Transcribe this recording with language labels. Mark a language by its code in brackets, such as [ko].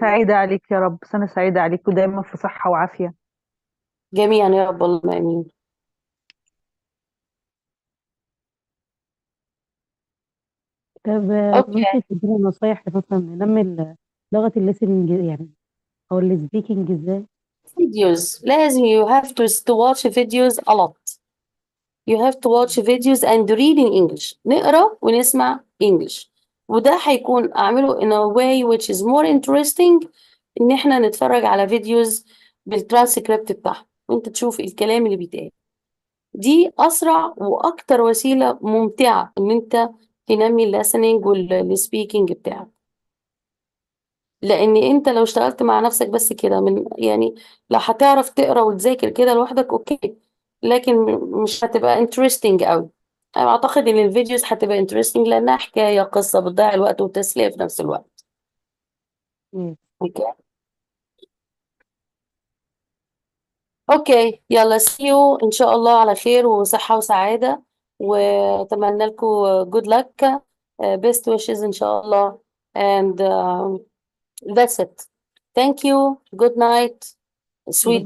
[ar] سعيدة عليك يا رب، سنة سعيدة عليك ودايما في صحة وعافية. جميعا يا رب، اللهم آمين. طب [en] Okay. [ar] ممكن تدينا نصايح مثلا ننمي لغة الليسننج يعني أو السبيكنج إزاي؟ [en] Videos. لازم you have to watch videos a lot. You have to watch videos and read in English. [ar] نقرأ ونسمع English. وده هيكون أعمله [en] in a way which is more interesting [ar] إن إحنا نتفرج على فيديوز بالترانسكريبت بتاعها وأنت تشوف الكلام اللي بيتقال. دي أسرع وأكتر وسيلة ممتعة إن أنت تنمي الليسننج والسبيكنج بتاعك. لأن أنت لو اشتغلت مع نفسك بس كده من يعني لو هتعرف تقرأ وتذاكر كده لوحدك أوكي، لكن مش هتبقى interesting أوي. أنا أعتقد إن الفيديوز هتبقى interesting لأنها حكاية قصة بتضيع الوقت والتسلية في نفس الوقت. أوكي. أوكي يلا see you إن شاء الله على خير وصحة وسعادة، وأتمنى لكم [en] good luck, best wishes [ar] إن شاء الله, [en] and that's it. Thank you. Good night. Sweet